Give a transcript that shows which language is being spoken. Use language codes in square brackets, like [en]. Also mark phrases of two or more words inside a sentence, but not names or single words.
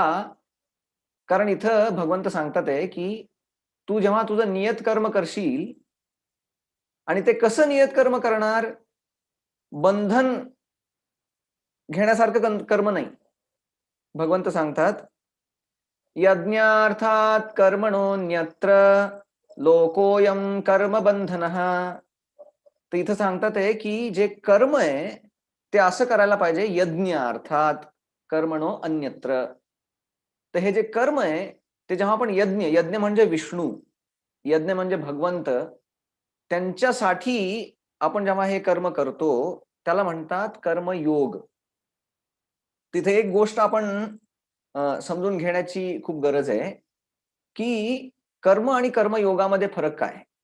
[mr] कारण इथं भगवंत सांगतात आहे की तू जेव्हा तुझं नियत कर्म करशील, आणि ते कसं नियत कर्म करणार, बंधन घेण्यासारखं कर्म नाही. भगवंत सांगतात [sa] यज्ञार्थात कर्मणोन्यत्र लोकोयम कर्म बंधनः. [mr] तर इथं सांगतात आहे की जे कर्म आहे ते असं करायला पाहिजे, [sa] यज्ञ अर्थात कर्मणो अन्यत्र. [mr] तर हे जे कर्म आहे ते जेव्हा आपण यज्ञ, यज्ञ म्हणजे विष्णू, यज्ञ म्हणजे भगवंत, त्यांच्यासाठी आपण जेव्हा हे कर्म करतो त्याला म्हणतात कर्मयोग. तिथे एक गोष्ट आपण समजून घेण्याची खूप गरज आहे की कर्म आणि कर्मयोगामध्ये फरक काय.